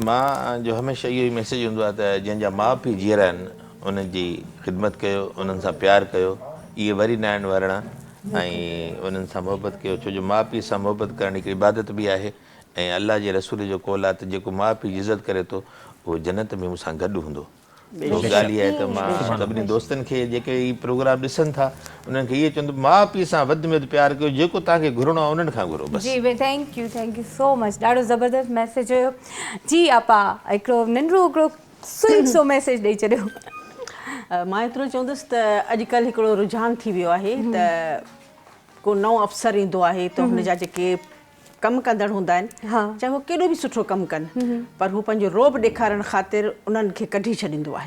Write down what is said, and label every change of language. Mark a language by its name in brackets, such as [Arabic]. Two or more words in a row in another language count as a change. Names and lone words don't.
[Sindhi] मां जो हमेशह इहो ई मैसेज हूंदो आहे त जंहिंजा माउ पीउ जीअरा आहिनि उन्हनि जी ख़िदमत कयो उन्हनि सां प्यारु कयो इहे वरी न आहिनि वरणा ऐं उन्हनि सां मुहबत कयो छो जो माउ पीउ सां मुहबत करणु हिकिड़ी इबादत बि आहे ऐं अलाह जे रसूल जो कौल आहे त जेको माउ पीउ जी इज़त करे थो उहो जन्नत में मूंसां गॾु हूंदो ॻाल्हि आहे त मां सभिनी दोस्तनि खे जेके ही प्रोग्राम ॾिसनि था उन्हनि खे इहे चवंदो माउ पीउ सां वधि में वधि प्यारु कयो, जेको तव्हांखे घुरणो आहे उन्हनि खां घुरो बसि। [English] जी thank you so much, [Sindhi] ॾाढो ज़बरदस्त मैसेज हुयो। जी आपा हिकिड़ो नंढिड़ो हिकिड़ो स्वीट सो मैसेज ॾेई छॾियो। मां एतिरो चवंदुसि त अॼुकल्ह हिकिड़ो रुझान थी वियो आहे त को नओं अफ़सर ईंदो आहे त हुन जा जेके कमु कंदड़ हूंदा आहिनि, चाहे उहो केॾो बि सुठो कमु कनि, पर हू पंहिंजो रोब ॾेखारण ख़ातिर उन्हनि खे कढी छॾींदो आहे।